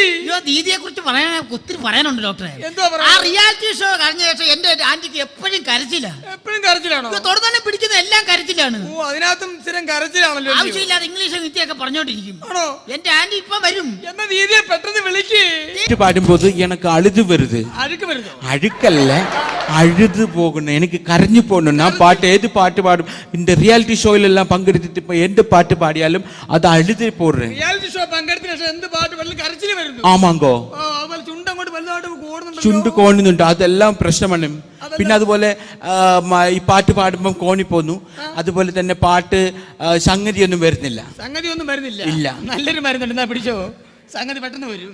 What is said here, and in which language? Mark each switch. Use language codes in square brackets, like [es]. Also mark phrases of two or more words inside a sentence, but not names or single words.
[ml] ദീദിയെ കുറിച്ച് ഒത്തിരി പറയാനുണ്ട് ഡോക്ടറെ. ആ [en] reality show [ml] കഴിഞ്ഞ ശേഷം എന്റെ ആന്റിക്ക് എപ്പോഴും കരച്ചില്ല. എപ്പോഴും കരച്ചിലാണോ? തൊടുതന്നെ പിടിക്കുന്ന എല്ലാം കരച്ചിലാണ്. ഓ, അതിനകത്തും സ്ഥിരം കരച്ചിലാണല്ലോ. ആവശ്യമില്ലാതെ ഇംഗ്ലീഷ് വിദ്യയൊക്കെ പറഞ്ഞോണ്ടിരിക്കും. എന്റെ ആന്റി ഇപ്പൊ വരും. എന്നാ ദീദിയെ പെട്ടെന്ന് വിളിക്ക്. [ta] பாடும்போது எனக்கு அழுது வருது. அழுக்கல்ல, அழுது போகணும், எனக்கு கரைஞ்சு போகணும். நான் பாட்டு ஏது பாட்டு பாடும் இந்த ரியாலிட்டி ஷோயில எல்லாம் பங்கெடுத்துட்டு இப்ப எந்த பாட்டு பாடியாலும் அது அழுது போடுறேன். ரியாலிட்டி ஷோ பங்கெடுத்து [ml] എന്ത് പാട്ട് പാടിയാലും കരച്ചിൽ വരുന്നു. ആമാങ്കോ. അതുപോലെ ചുണ്ട് അങ്ങോട്ട് വലുതായിട്ട് കോടുന്നുണ്ട്. ചുണ്ട് കോണുന്നുണ്ട്, അതെല്ലാം പ്രശ്നമാണ്. പിന്നെ അതുപോലെ ഈ പാട്ട് പാടുമ്പോൾ കോണി പോന്നു. അതുപോലെ തന്നെ പാട്ട് സംഗതിയൊന്നും വരുന്നില്ല. ഇല്ല. നല്ലൊരു മരുന്നുണ്ട്, പിടിച്ചോ, സംഗതി പെട്ടെന്ന് വരും.